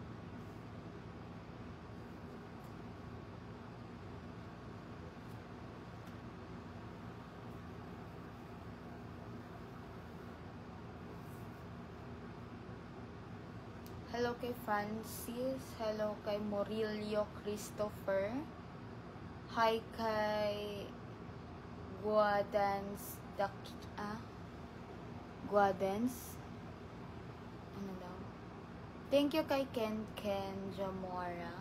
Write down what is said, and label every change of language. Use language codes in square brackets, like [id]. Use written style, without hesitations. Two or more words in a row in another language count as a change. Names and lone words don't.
[war] Hello kay Francis. Hello kay Morillo Christopher. Hi kay Guadens. Guadens. Ano daw? [en] Thank you [war] kay Ken Jamora.